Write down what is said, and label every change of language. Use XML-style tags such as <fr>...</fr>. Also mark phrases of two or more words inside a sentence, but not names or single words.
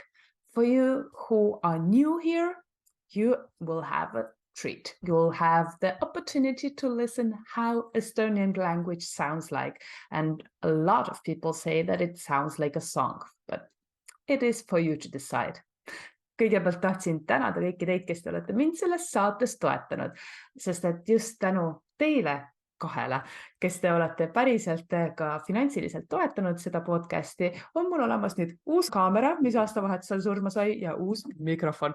<en>For you who are new here, you will have a treat. You'll have the opportunity to listen how Estonian language sounds like. And a lot of people say that it sounds like a song, but it is for you to decide.</en> <et>Kõigepealt tahtsin tänada kõiki teid, kes te olete mind selles saates toetanud, sest et just tänu teile kahele, kes te olete päriselt ka finantsiliselt toetanud seda podcasti, on mul olemas nüüd uus kaamera, mis aastavahetusel surma sai, ja uus mikrofon.</et>